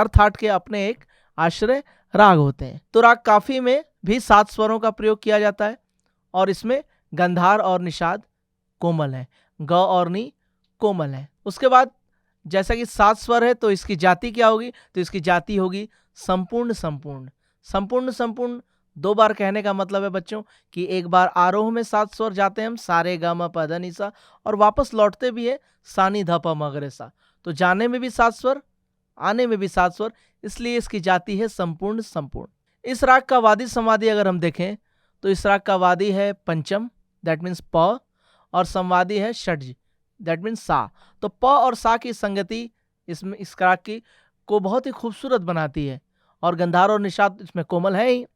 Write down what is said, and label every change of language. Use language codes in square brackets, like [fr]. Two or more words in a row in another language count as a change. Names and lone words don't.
[hi] हर थाट के अपने एक आश्रय राग होते हैं। तो राग काफ़ी में भी 7 स्वरों का प्रयोग किया जाता है और इसमें गंधार और निषाद कोमल है, ग और नी कोमल है। उसके बाद जैसा कि 7 स्वर है तो इसकी जाति क्या होगी? तो इसकी जाति होगी संपूर्ण संपूर्ण। संपूर्ण संपूर्ण 2 बार कहने का मतलब है बच्चों कि एक बार आरोह में 7 स्वर जाते हैं हम, सा, रे, ग, म, प, ध, नि, सा, और वापस लौटते भी है सा, नी, ध, प, म, ग, रे, सा। तो जाने में भी 7 स्वर, आने में भी 7 स्वर, इसलिए इसकी जाति है संपूर्ण संपूर्ण। इस राग का वादी संवादी अगर हम देखें तो इस राग का वादी है पंचम, [en] that means [hi] प, और संवादी है षड्ज, [en] that means [hi] सा। तो प और सा की संगति इसमें इस राग की को बहुत ही खूबसूरत बनाती है, और गंधार और निषाद इसमें कोमल है ही।